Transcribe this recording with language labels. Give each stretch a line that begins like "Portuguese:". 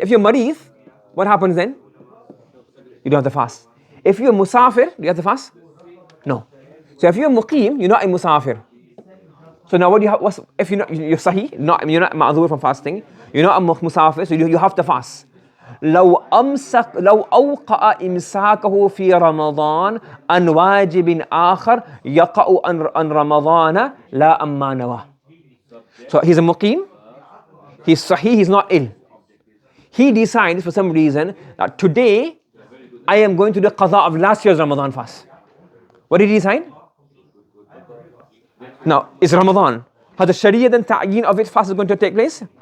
English: If you're mareed, what happens then? You don't have to fast. If you're musafir, do you have to fast? No. So if you're muqim, you're not a musafir. So now what do you have? If you're sahih, you're not ma'adhur from fasting, you're not a musafir, so you have to fast.
Arabic: لو أوقع إمساكه في رمضان عن واجب آخر يقع عن رمضان لا أما نواه.
English: So he's a muqim, he's sahih, he's not ill. He decides for some reason that today I am going to do qadha of last year's Ramadan fast. What did he decide? Now, it's Ramadan. Has the Sharia then ta'yeen of its fast is going to take place?